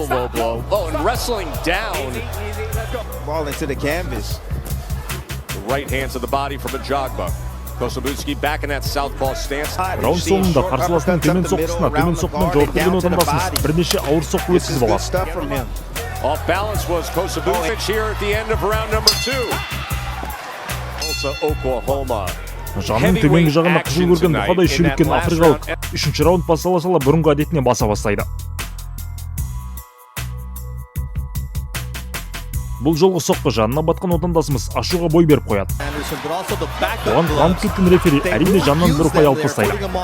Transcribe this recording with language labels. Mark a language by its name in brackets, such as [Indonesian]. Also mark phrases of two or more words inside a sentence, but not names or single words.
[Kazakh] Раунд соңында қарсыласының төмен соққысына төмен соққымен жауап берген отандасымыз бірнеше ауыр соққы өткізіп алады. [English] Off balance was Kosобуцкий here at the end of round number 2. Also Oklahoma. [Kazakh] Жанның төменгі жағында қызыл көрген бұқадай шүйліккен африкалық 3-ші раунд бастала сала бұрынғы әдетіне баса бастайды. Бұл жолғы соққы жанына батқан отандасымыз Ашуға бой беріп қояды. Оған қуанып кеткен рефери әрине Жаннан бір ұпай алып тастайды.